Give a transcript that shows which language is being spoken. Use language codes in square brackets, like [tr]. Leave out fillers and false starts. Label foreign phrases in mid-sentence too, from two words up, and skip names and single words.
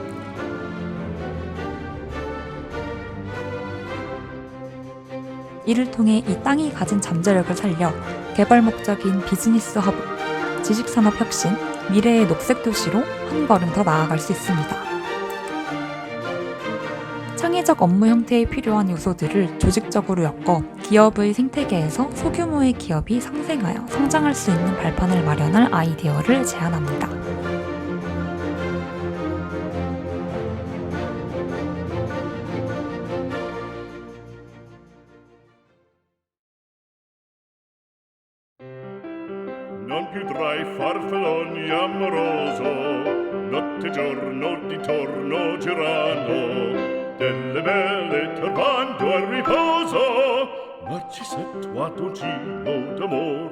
[ko] 이를 통해 이 땅이 가진 잠재력을 살려 개발 목적인 비즈니스 허브, 지식산업 혁신, 미래의 녹색 도시로 한 걸음 더 나아갈 수 있습니다. 창의적 업무 형태에 필요한 요소들을 조직적으로 엮어 기업의 생태계에서 소규모의 기업이 상생하여 성장할 수 있는 발판을 마련할 아이디어를 제안합니다. [it] Non più tra i farfalloni amoroso, notte e giorno di torno girano, delle belle turbando al riposo, Narcisetto ad un gino d'amor.